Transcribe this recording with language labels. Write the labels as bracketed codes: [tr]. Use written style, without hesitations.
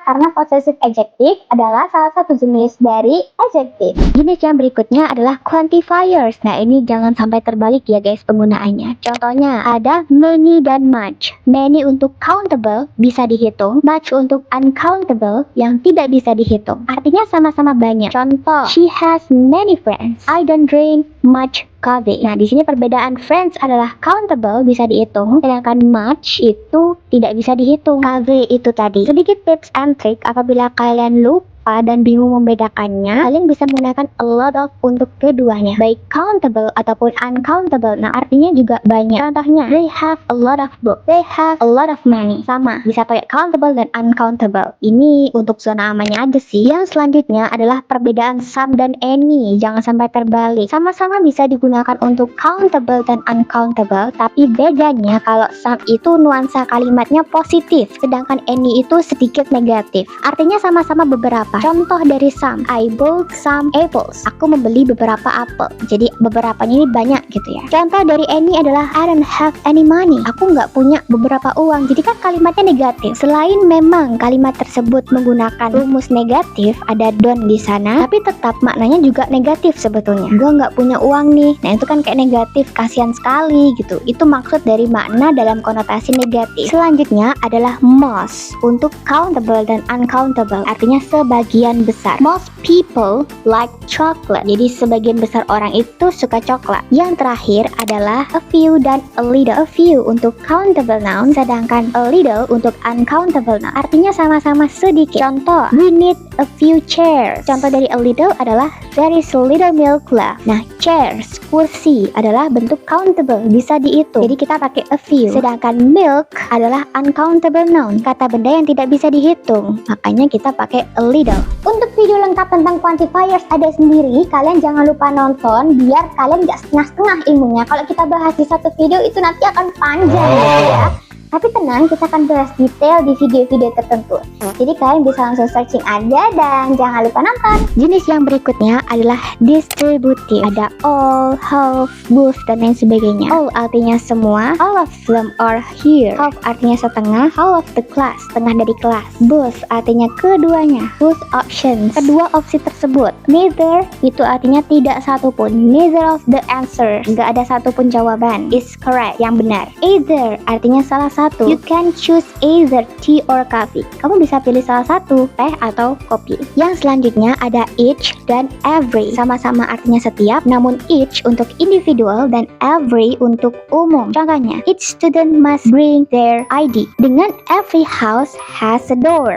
[id] Karena possessive adjective adalah salah satu jenis dari adjective. Jenis yang berikutnya adalah quantifiers. Nah, ini jangan sampai terbalik ya guys penggunaannya. Contohnya ada many dan much. Many untuk countable, bisa dihitung. Much untuk untuk uncountable yang tidak bisa dihitung. Artinya sama-sama banyak. [en] Contoh, she has many friends. I don't drink much coffee. [id] Nah, di sini perbedaan friends adalah countable, bisa dihitung, sedangkan much itu tidak bisa dihitung. Coffee itu tadi. Sedikit tips and trick apabila kalian lupa dan bingung membedakannya, kalian bisa menggunakan a lot of untuk keduanya, baik countable ataupun uncountable. Nah, artinya juga banyak. [en] Contohnya, they have a lot of books, they have a lot of money. [id] Sama, bisa pakai countable dan uncountable. Ini untuk zona amannya aja sih. Yang selanjutnya adalah perbedaan some dan any. Jangan sampai terbalik. Sama-sama bisa digunakan untuk countable dan uncountable, tapi bedanya kalau some itu nuansa kalimatnya positif, sedangkan any itu sedikit negatif. Artinya sama-sama beberapa. Contoh dari some, [en] I bought some apples. [id] Aku membeli beberapa apel. Jadi beberapanya ini banyak gitu ya. Contoh dari any adalah [en] I don't have any money. [id] Aku nggak punya beberapa uang. Jadi kan kalimatnya negatif. Selain memang kalimat tersebut menggunakan rumus negatif, ada don't di sana, tapi tetap maknanya juga negatif sebetulnya. Gue nggak punya uang nih. Nah, itu kan kayak negatif, kasihan sekali gitu. Itu maksud dari makna dalam konotasi negatif. Selanjutnya adalah most untuk countable dan uncountable. Artinya sebagian besar. [en] Most people like chocolate. [id] Jadi sebagian besar orang itu suka coklat. Yang terakhir adalah a few dan a little. A few untuk countable noun, sedangkan a little untuk uncountable noun. Artinya sama-sama sedikit. [en] Contoh, we need a few chairs. [id] Contoh dari [en] a little adalah there is a little milk left. Nah, chairs, [id] kursi adalah bentuk [en] countable, [id] bisa dihitung. Jadi kita pakai a few. Sedangkan milk adalah uncountable noun, kata benda yang tidak bisa dihitung. Makanya kita pakai a little. Untuk video lengkap tentang quantifiers ada sendiri, kalian jangan lupa nonton biar kalian gak setengah-setengah ilmunya. Kalau kita bahas di satu video itu nanti akan panjang gitu ya. Tapi tenang, kita akan bahas detail di video-video tertentu. Jadi kalian bisa langsung searching aja dan jangan lupa nonton. Jenis yang berikutnya adalah distributive. Ada all, half, both, dan lain sebagainya. [en] All [id] artinya semua, [en] all of them are here. [id] Half artinya setengah, [en] half of the class, [id] setengah dari kelas. Both artinya keduanya, [en] both options, [id] kedua opsi tersebut. Neither itu artinya tidak satupun. [en] Neither of the answers, [id] nggak ada satupun jawaban [en] is correct, [id] yang benar. Either artinya salah satu. [en] You can choose either tea or coffee. [id] Kamu bisa pilih salah satu, teh atau kopi. Yang selanjutnya ada each dan every. Sama-sama artinya setiap, namun each untuk individual dan every untuk umum. [en] Contohnya, each student must bring their ID. Dengan every house has a door.